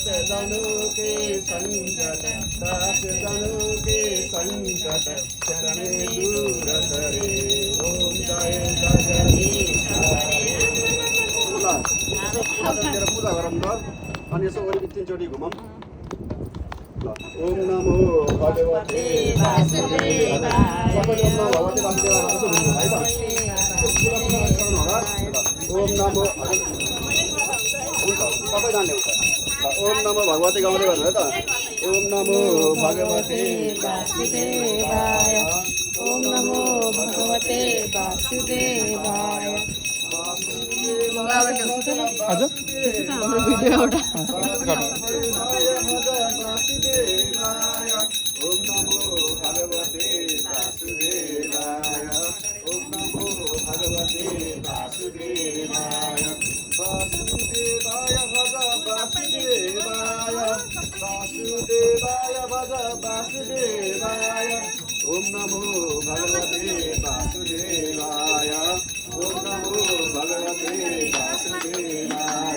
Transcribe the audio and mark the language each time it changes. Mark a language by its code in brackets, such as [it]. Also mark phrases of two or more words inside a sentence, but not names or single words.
[hi] जनों के संकट दास जनों के संकट शरण दूर करे ओम जय जगदीश [ne] पूजा गरौँ ल अनि यसो वरिपरि तीनचोटि घुमौँ ल [sa] ओम नमो भगवते वासुदेवाय [ne] सबैले [sa] ओम नमो भगवते वासुदेवाय [ne] भनेर घुम्नु है त [sa] ओम नमो [ne] सबैजनाले [sa] ओम नमो भगवते [ne] गाउँदै गर्नु है त [sa] ओम नमो भगवते वासुदेवाय ओम नमो भगवते वासुदेवाय [ne] हजुर हाम्रो भिडियो एउटा [sa] ओम नमो भगवते वासुदेवाय ओम नमो भगवते वासुदेवाय वासुदेवाय भज वासुदेवाय वासुदेवाय भज वासुदेवाय ओम नमो भगवते वासुदेवाय ओम नमो भगवते वासुदेवाय